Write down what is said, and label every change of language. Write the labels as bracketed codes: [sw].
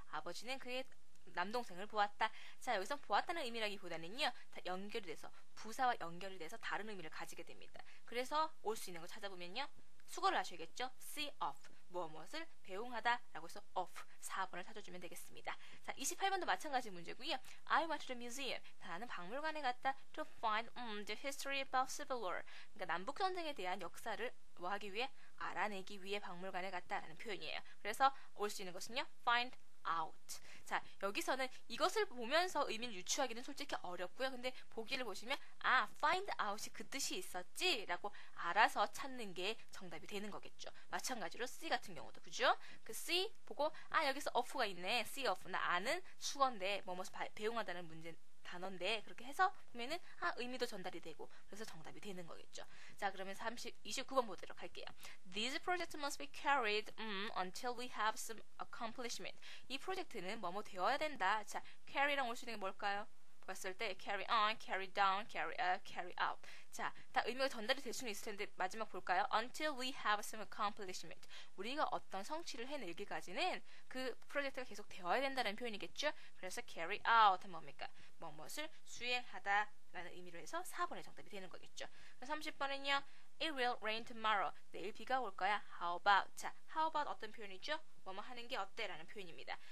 [ko] 아버지는 그의 남동생을 보았다. 자, 여기서 보았다는 의미라기보다는요, 다 연결이 돼서 부사와 연결이 돼서 다른 의미를 가지게 됩니다. 그래서 올 수 있는 거 찾아보면요. 수거를 하셔야겠죠. [en] see off, [ko] 무엇을 배웅하다 라고 해서 off, 4번을 찾아주면 되겠습니다. 자, 28번도 마찬가지 문제고요. [en] I went to the museum. [ko] 나는 박물관에 갔다 [en] to find the history about Civil War. [ko] 그러니까 남북전쟁에 대한 역사를 뭐 하기 위해? 알아내기 위해 박물관에 갔다라는 표현이에요. 그래서 올 수 있는 것은요. [en] find out. [ko] 자, 여기서는 이것을 보면서 의미를 유추하기는 솔직히 어렵고요. 근데 보기를 보시면 [en] find out [ko] 이 그 뜻이 있었지? 라고 알아서 찾는 게 정답이 되는 거겠죠. 마찬가지로 C 같은 경우도 그죠? 그 C 보고 여기서 off가 있네. [en] C off. [ko] 나 아는 수건데 뭐뭐서 배웅하다는 문제 단어인데 그렇게 해서 보면은 의미도 전달이 되고 그래서 정답이 되는 거겠죠. 자, 그러면 29번 보도록 할게요. [en] This project must be carried until we have some accomplishment. [ko] 이 프로젝트는 뭐뭐 되어야 된다. 자, carry랑 올 수 있는 게 뭘까요? 봤을 때 [en] carry on, carry down, carry up, carry out. [ko] 자, 다 의미가 전달이 될 수는 있을 텐데 마지막 볼까요? [en] Until we have some accomplishment. [ko] 우리가 어떤 성취를 해내기까지는 그 프로젝트가 계속 되어야 된다는 표현이겠죠? 그래서 [en] carry out [ko] 하면 뭡니까? 무엇을 수행하다 라는 의미로 해서 4번의 정답이 되는 거겠죠. [en] 30번은요. It will rain tomorrow. [ko] 내일 비가 올 거야. [en] How about? [ko] 자, [en] how about [ko] 어떤 표현이죠? 뭐뭐 하는 게 어때? 라는 표현입니다.